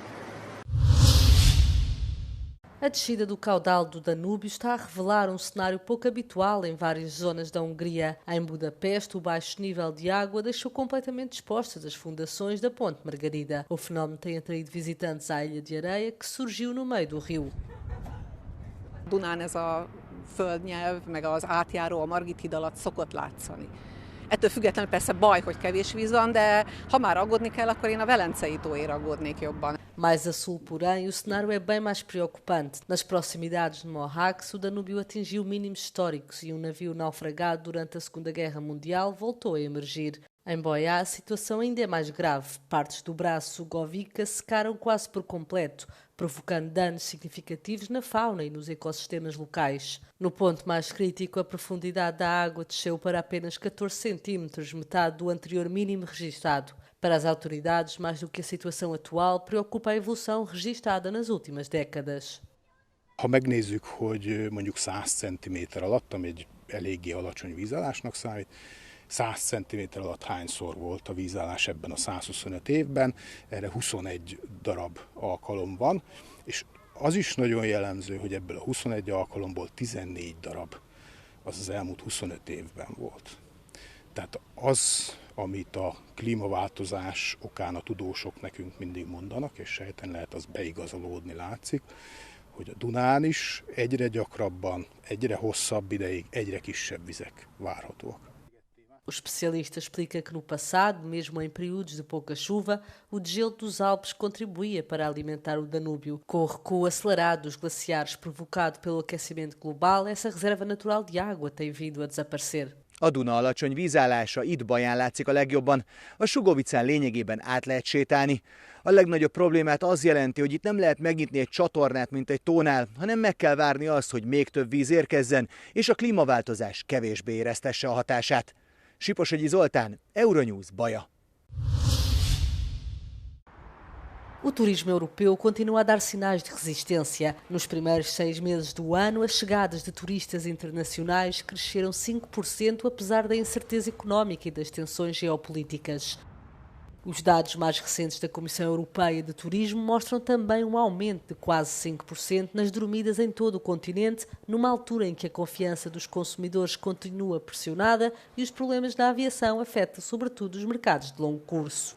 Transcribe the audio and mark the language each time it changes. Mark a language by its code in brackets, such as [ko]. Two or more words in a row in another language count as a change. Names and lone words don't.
[pt] A descida do caudal do Danúbio está a revelar um cenário pouco habitual em várias zonas da Hungria. Em Budapeste, o baixo nível de água deixou completamente expostas as fundações da Ponte Margarida. O fenómeno tem atraído visitantes à Ilha de Areia, que surgiu no meio do rio. [hu] Dunán ez a földnyelv, meg az átjáró a Margit híd alatt szokott látszani. Ettől függetlenül persze baj, hogy kevés víz van, de ha már aggódni kell, akkor én a Velencei tóért aggódnék jobban. [pt] Mais a sul, porém, o cenário é bem mais preocupante. Nas proximidades de Mohacs, o Danúbio atingiu mínimos históricos e um navio naufragado durante a Segunda Guerra Mundial voltou a emergir. Em Boiá, a situação ainda é mais grave. Partes do braço Govica secaram quase por completo, provocando danos significativos na fauna e nos ecossistemas locais. No ponto mais crítico, a profundidade da água desceu para apenas 14 centímetros, metade do anterior mínimo registado. Para as autoridades, mais do que a situação atual, preocupa a evolução registada nas últimas décadas. [hu] Ha megnézzük, hogy mondjuk 100 cm alatt, ami egy eléggé alacsony vízállásnak számít, 100 cm alatt hányszor volt a vízállás ebben a 125 évben, erre 21 darab alkalom van, és az is nagyon jellemző, hogy ebből a 21 alkalomból 14 darab az elmúlt 25 évben volt. Tehát az, amit a klímaváltozás okán a tudósok nekünk mindig mondanak, és sejten lehet az beigazolódni látszik, hogy a Dunán is egyre gyakrabban, egyre hosszabb ideig, egyre kisebb vizek várhatóak. [pt] O especialista explica que no passado, mesmo em períodos de pouca chuva, o degelo dos Alpes contribuía para alimentar o Danúbio. Com o recuo acelerado dos glaciares provocado pelo aquecimento global, essa reserva natural de água tem vindo a desaparecer. [hu] A Duna alacsony vízállása itt Baján látszik a legjobban. A Sugovicán lényegében át lehet sétálni. A legnagyobb problémát az jelenti, hogy itt nem lehet megnyitni egy csatornát, mint egy tónál, hanem meg kell várni azt, hogy még több víz érkezzen, és a klímaváltozás kevésbé éreztesse a hatását. Siposogyi Zoltán, Euronews, Baja. [pt] O turismo europeu continua a dar sinais de resistência. Nos primeiros 6 meses do ano, as chegadas de turistas internacionais cresceram 5%, apesar da incerteza económica e das tensões geopolíticas. Os dados mais recentes da Comissão Europeia de Turismo mostram também um aumento de quase 5% nas dormidas em todo o continente, numa altura em que a confiança dos consumidores continua pressionada e os problemas da aviação afetam sobretudo os mercados de longo curso.